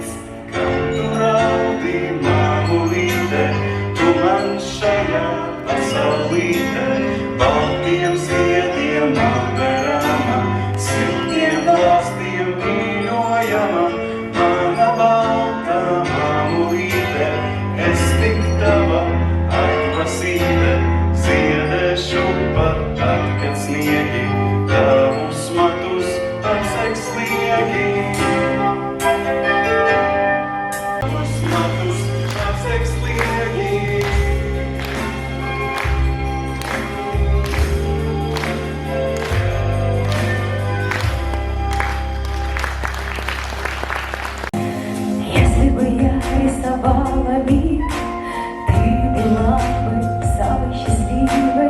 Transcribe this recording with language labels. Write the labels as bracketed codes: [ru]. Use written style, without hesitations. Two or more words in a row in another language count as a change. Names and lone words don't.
[lv] Kam tu raudi, mamulīte, tu man šajā pasaulīte, baltiem ziediem apberama, siltiem glāstiem mīļojama, mana balta mamulīte, es tik tava atlasīte, ziedēšu pat tad, kad sniegi tavus matus apsegs liegi. Tavus matus apsegs liegi. [ru] Если бы я рисовала мир, ты была бы самой счастливой.